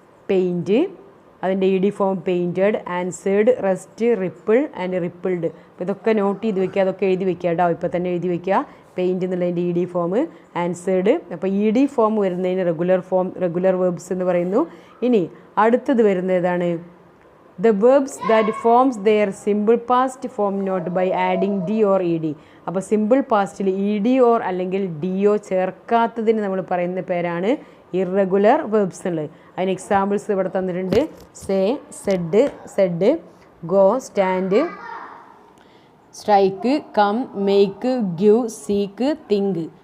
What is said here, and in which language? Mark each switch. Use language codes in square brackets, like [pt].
[en] Paint, അതിൻ്റെ E D form painted, answered, rest, ripple and rippled. [ml] അപ്പോൾ ഇതൊക്കെ നോട്ട് ചെയ്ത് വെക്കുക, അതൊക്കെ എഴുതി വെക്കുക കേട്ടോ. ഇപ്പോൾ തന്നെ എഴുതി വെക്കുക. പെയിൻറ്റ് എന്നുള്ളതിൻ്റെ ഇ ഡി ഫോം, ആൻസേർഡ്. അപ്പോൾ ഇ ഡി ഫോം വരുന്നതിന് റെഗുലർ വേർബ്സ് എന്ന് പറയുന്നു. ഇനി അടുത്തത് വരുന്നത് ഏതാണ്? [en] The verbs that forms their simple past form not by adding d or ed. [ml] അപ്പോൾ സിമ്പിൾ പാസ്റ്റിൽ ഇ ഡി ഓർ അല്ലെങ്കിൽ ഡിയോ ചേർക്കാത്തതിന് നമ്മൾ പറയുന്ന പേരാണ് ഇറഗുലർ വേർബ്സ് എന്നുള്ളത്. അതിന് എക്സാമ്പിൾസ് ഇവിടെ തന്നിട്ടുണ്ട്. [en] Say, said, said, go, stand, strike, come, make, give, seek, think.